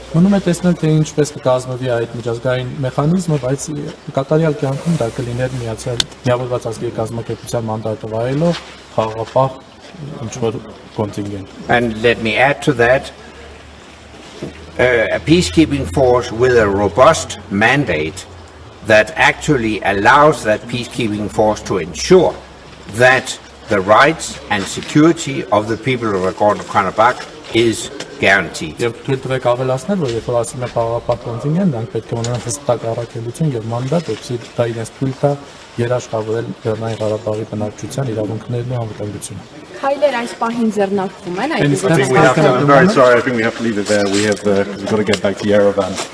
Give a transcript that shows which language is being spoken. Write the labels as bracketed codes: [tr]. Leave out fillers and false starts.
[hy] Մնում է տեսնել թե ինչպես կկազմվի այդ միջազգային մեխանիզմը, բայց կատարյալ կյանքում դա կլիներ միավորված ազգերի կազմակերպության մանդատը վայելող խաղաղապահ ինչ-որ կոնտինգենտ։ [en] And let me add to that, a peacekeeping force with a robust mandate that actually allows that peacekeeping force to ensure that the rights and security of the people of Nagorno-Karabakh is guaranteed. [hy] Եվ թույլ տվեք ավելացնել, որ երբ որ ասում է խաղաղապահ կոնտինգենտ, դրանք պետք է ունենան հստակ առաքելություն եւ մանդատ, որպեսզի դա իրենց թույլ տա երաշխավորել Լեռնային Ղարաբաղի բնակչության իրավունքներն ու անվտանգությունը։ Քայլեր այս պահին ձեռնարկվում են այդ [en] I'm very sorry, I think we have to leave it there. We've got to get back to Yerevan.